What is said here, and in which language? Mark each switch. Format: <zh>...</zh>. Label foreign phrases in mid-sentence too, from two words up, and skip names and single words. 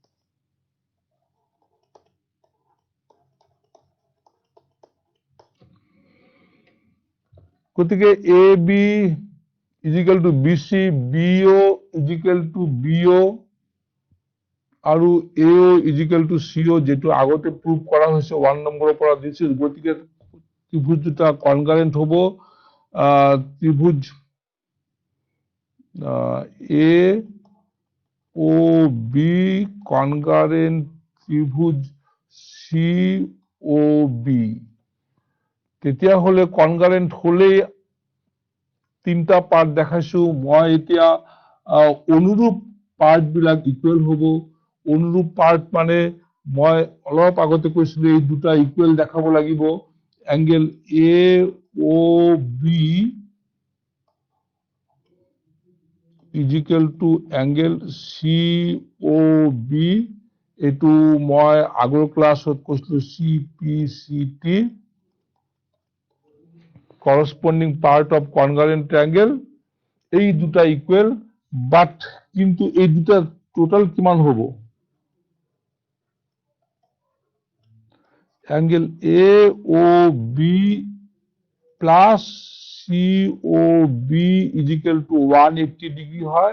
<as>গতিকে AB</as> <en>equal to</en> <as>BC, BO</as> <en>equal to</en> <as>BO আৰু AO</as> <en>equal to</en> <as>CO, যেটো আগতে প্রুভ করা হয়েছে 1 নম্বৰৰ পৰা দিছিল। গতিকে ত্রিভুজ দুটা কনগ্রেন্ট হব, ত্রিভুজ এ ও বি কনগ্রেন্ট ত্রিভুজ সি ও বি। তেতিয়া হলে কনগ্রেন্ট হলে তিনটা পার্ট দেখাইছো মই, এতিয়া অনুরূপ পার্ট বিলাক ইকুয়াল হব। অনুরূপ পার্ট মানে মই অলপ আগতে কৈছিলো এই দুটা ইকুয়াল দেখাব লাগিব। এঙ্গেল এ ও বি</as> <en>equal to</en> <as>এঙ্গেল সি ও বি, এইটো মই আগৰ ক্লাছত কৈছিলো CPCT,</as> <en>corresponding part of congruent triangle.</en> <as>এই দুটা ইকুয়াল, বাট কিন্তু এই দুটা টোটাল কিমান হব? অ্যাঙ্গেল এ ও বি প্লাস সি ও বি</as> <en>equal to</en> <as>180 ডিগ্রি হয়।</as>